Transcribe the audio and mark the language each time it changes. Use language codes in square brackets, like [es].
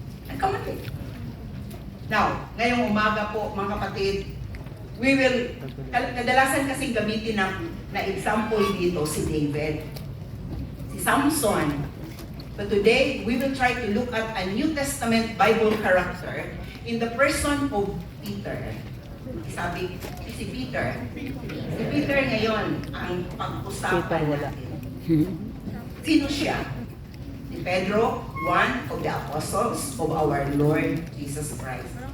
[tl] Nagkamali. Now, ngayong umaga po, mga kapatid, we will, kadalasan kasing gamitin na example dito si David, si Samson. [en] But today, we will try to look at a New Testament Bible character in the person of Peter. [tl] Sabi, si Peter. Si Peter ngayon ang pag-usapan natin. Sino siya? [en] Si Pedro, one of the apostles of our Lord Jesus Christ.